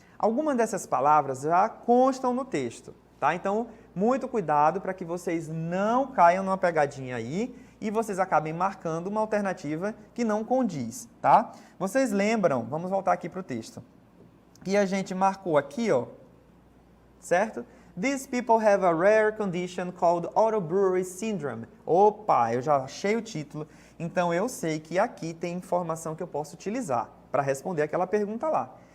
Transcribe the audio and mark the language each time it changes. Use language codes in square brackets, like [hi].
[pt] Algumas dessas palavras já constam no texto, tá? Então, muito cuidado para que vocês não caiam numa pegadinha aí e vocês acabem marcando uma alternativa que não condiz, tá? Vocês lembram, vamos voltar aqui para o texto, que a gente marcou aqui, ó, certo? [en] These people have a rare condition called auto-brewery syndrome. [pt] Opa, eu já achei o título, então eu sei que aqui tem informação que eu posso utilizar para responder aquela pergunta lá.